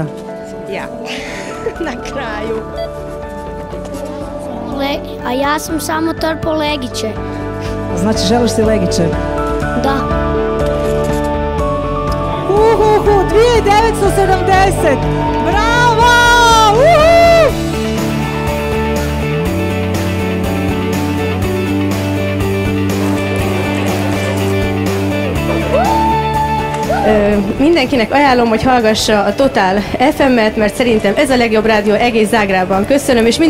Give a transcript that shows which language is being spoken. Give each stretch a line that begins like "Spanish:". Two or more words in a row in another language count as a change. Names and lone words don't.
Croatian: Ja. Na kraju. A ja sam samo trpao legiće. Znači želiš si legiće? Da. 2970! Bravo!
Hungarian: Mindenkinek ajánlom, hogy hallgassa a Total FM-et, mert szerintem ez a legjobb rádió egész Zágrában.